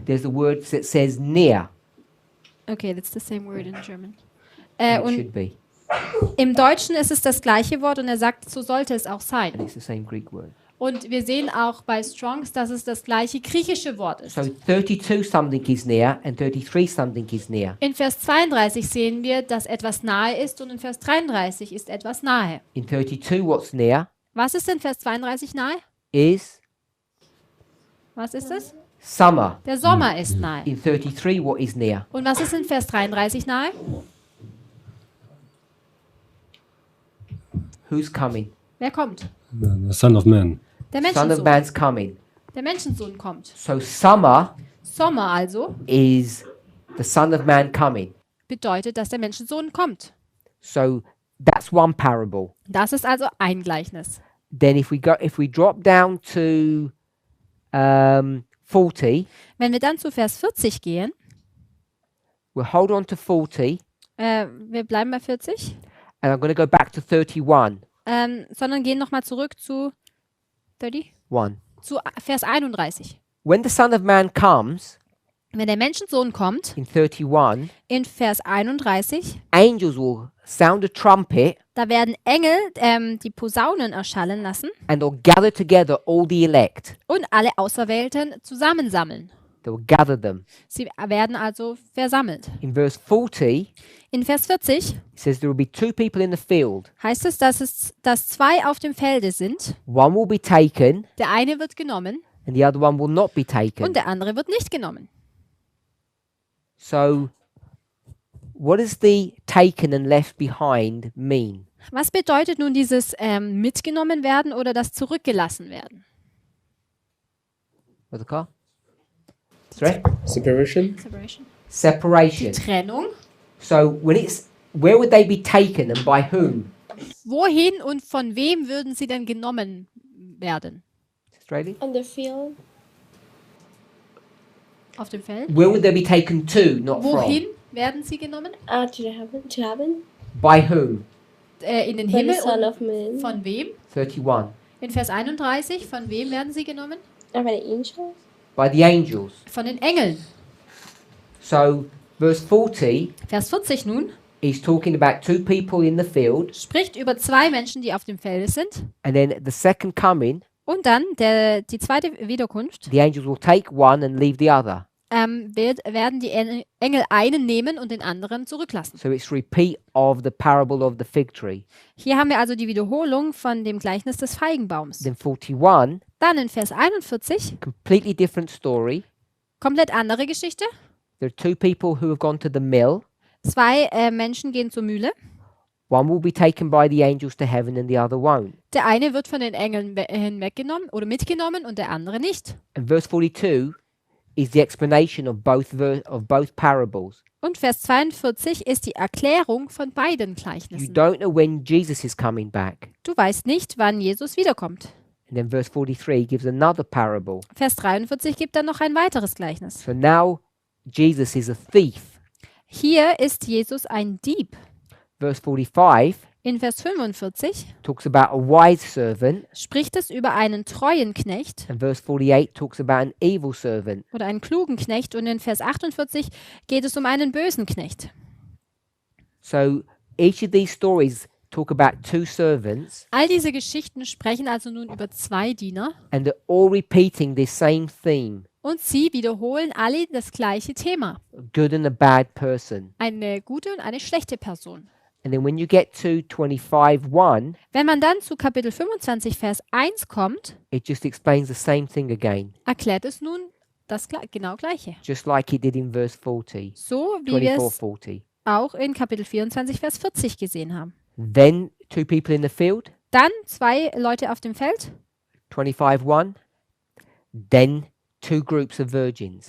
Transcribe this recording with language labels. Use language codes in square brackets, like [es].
[en] there's the word that says near. okay, that's the same word in German. It [de] Und [en] should be, [de] im Deutschen ist es das gleiche Wort und er sagt, so sollte es auch [en] and [de] sein. [en] it's the same Greek word. [de] Und wir sehen auch bei Strongs, dass es das gleiche griechische Wort ist. [en] So 32 something is near, and 33 something is near. [de] In Vers 32 sehen wir, dass etwas nahe ist und in Vers 33 ist etwas nahe. [en] In 32, what's near [de] Was ist in Vers 32 nahe? [en] is [de] Was ist es? [en] summer. [de] Der Sommer ist nahe. [en] In 33, what is near? [de] Und was ist in Vers 33 nahe? [en] Who's coming? [de] Wer kommt? [en] The Son of Man. [de] Der [en] Son of [de] Menschensohn. [en] Man's coming. [de] Der Menschensohn kommt. [en] So summer [de] Sommer also [en] is the Son of Man coming. [de] bedeutet, dass der Menschensohn kommt. [en] So that's one parable. [de] Das ist also ein Gleichnis. [en] Then if we drop down to 40, [de] Wenn wir dann zu Vers 40 gehen, [en] we'll hold on to 40, [de] wir bleiben bei 40, [en] and I'm going to go back to 31. [de] sondern gehen nochmal zurück zu 30? Zu Vers 31. [en] When the Son of Man comes, [de] Wenn der Menschensohn kommt, [en] in 31, [de] in Vers 31, [en] angels will sound a trumpet, [de] da werden Engel die Posaunen erschallen lassen [en] and they'll gather together all the elect. [de] und alle Auserwählten zusammensammeln. [en] They'll gather them. [de] Sie werden also versammelt. [en] In verse 40, [de] In Vers 40 [en] it says there will be two people in the field. [de] heißt es, dass zwei auf dem Felde sind. [en] One will be taken, [de] Der eine wird genommen [en] and the other one will not be taken. [de] und der andere wird nicht genommen. [en] So, what does the taken and left behind mean? [de] Was bedeutet nun dieses mitgenommen werden oder das zurückgelassen werden? [en] What's the car? Sorry? Separation? Separation. Separation. [de] Trennung. [en] So, where would they be taken and by whom? [de] Wohin und von wem würden sie denn genommen werden? [en] Australia? On the field. [de] Auf dem Feld? [en] Where would they be taken to, not [de] Wohin [en] from? [de] werden sie genommen? [en] To heaven. By whom? [de] In den [en] By the [de] Himmel [en] Son [de] und [en] of Man. [de] von wem? 31. In Vers 31, von wem werden sie genommen? [en] By the angels. By the angels. [de] Von den Engeln. [en] So, verse 40 [de] Vers 40 nun [en] is talking about two people in the field, [de] spricht über zwei Menschen, die auf dem Felde sind. [en] and then the second coming, [de] Und dann die zweite Wiederkunft [en] the angels will take one and leave the other. [de] werden die Engel einen nehmen und den anderen zurücklassen. [en] So it's repeat of the parable of the fig tree. [de] Hier haben wir also die Wiederholung von dem Gleichnis des Feigenbaums. [en] Then 41, [de] Dann in Vers 41, [en] completely different story. [de] komplett andere Geschichte. [en] There are two people who have gone to the mill. [de] Zwei Menschen gehen zur Mühle. [en] One will be taken by the angels to heaven and the other won't. [de] Der eine wird von den Engeln hinweggenommen oder mitgenommen und der andere nicht. [en] And verse 42 is the explanation of both parables. [de] Und Vers 42 ist die Erklärung von beiden [en] You [de] Gleichnissen. [en] don't know when Jesus is coming back. [de] Du weißt nicht, wann Jesus wiederkommt. [en] And then verse 43 gives another parable. [de] Vers 43 gibt dann noch ein weiteres Gleichnis. [en] So now Jesus is a thief. [de] Hier ist Jesus ein Dieb. [en] Verse 45 [de] In Vers 45 [en] talks about a wise servant, [de] spricht es über einen treuen Knecht [en] and verse 48 talks about an evil servant. [de] oder einen klugen Knecht und in Vers 48 geht es um einen bösen Knecht. [en] So each of these stories talk about two servants, [de] All diese Geschichten sprechen also nun über zwei Diener [en] and they're all repeating this same theme. [de] Und sie wiederholen alle das gleiche Thema. [en] a good and a bad person. [de] Eine gute und eine schlechte Person. [en] And then when you get to 25:1, [de] Wenn man dann zu Kapitel 25, Vers 1 kommt, [en] it just explains the same thing again, [de] erklärt es nun das genau Gleiche. [en] just like it did in verse 40, [de] So wie wir es 24:40. auch in Kapitel 24, Vers 40 gesehen haben. [en] Then two people in the field, [de] Dann 2 Leute auf dem Feld, 25:1. [en] Then two groups of virgins.